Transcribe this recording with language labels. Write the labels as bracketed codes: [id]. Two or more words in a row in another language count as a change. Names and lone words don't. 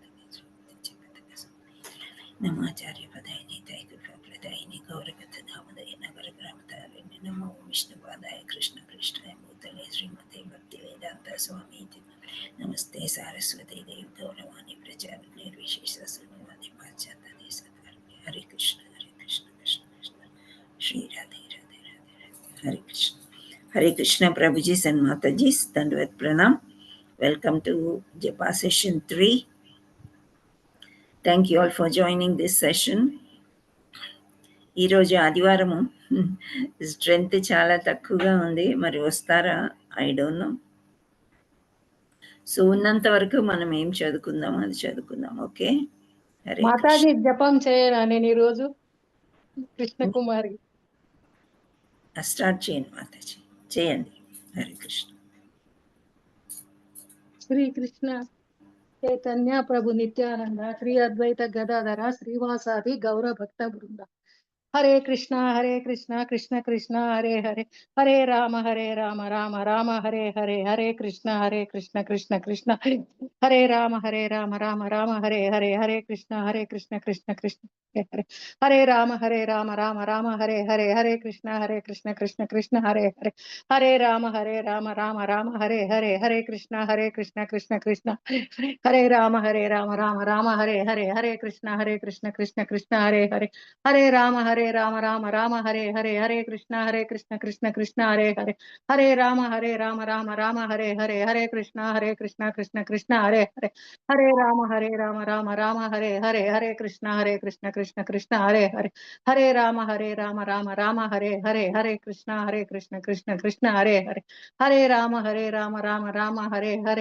[sa] नमाचार्य पदाय निताय कृपाप्रदायिने गौरगत दामोदय नगर ग्रामतारिणे नमो विष्णुपादाय कृष्ण प्रेष्ठाय भूतले श्रीमते भक्तिवेदांत स्वामी नमस्ते सारस्वती देव गौरवाणी प्रचारिणे निर्विशेष शून्यवादी पाश्चात्य देशतारिणे हरे कृष्ण कृष्ण कृष्ण श्री राधे राधे राधे राधे हरे कृष्ण प्रभुजी and Mataji, दण्डवत् प्रणाम. [en] Welcome to Japa session 3. Thank you all for joining this session. [te] ఈరోజు ఆదివారము స్ట్రెంగ్త్ చాలా తక్కువగా ఉంది, మరి వస్తారా [en] I don't know. [te] సో ఉన్నంత వరకు మనం ఏం చదువుకుందాం అది చదువుకుందాం. ఓకే, హరే మాతాజీ జపం చేయనా నేను ఈరోజు కృష్ణకుమారి స్టార్ట్ చేయండి మాతాజీ, చేయండి. [sa] హరే కృష్ణ. శ్రీ కృష్ణ చైతన్య ప్రభు నిత్యానంద శ్రీ అద్వైత గదాధర శ్రీవాసాది గౌర భక్త బృంద హరే కృష్ణ కృష్ణ కృష్ణ హరే హరే హరే రామ రామ రామ హరే హరే హరే కృష్ణ కృష్ణ కృష్ణ హరే రామ రామ రామ హరే హరే హరే కృష్ణ కృష్ణ కృష్ణ హరే హరే రామ రామ రామ హరే హరే హరే కృష్ణ కృష్ణ హరే హరే హరే రామ రామ రామ హరే హరే హరే కృష్ణ కృష్ణ హరే రామ రామ రామ హరే హరే హరే కృష్ణ కృష్ణ కృష్ణ హరే హరే హరే రామ हरे राम राम राम हरे हरे, हरे कृष्णा कृष्ण कृष्ण हरे हरे, हरे राम राम हरे हरे, हरे कृष्णा कृष्ण कृष्ण हरे हरे, हरे राम राम हरे हरे, हरे कृष्ण कृष्ण कृष्ण हरे हरे, हरे राम राम हरे हरे, हरे कृष्ण कृष्ण कृष्ण हरे हरे, हरे राम राम हरे हरे,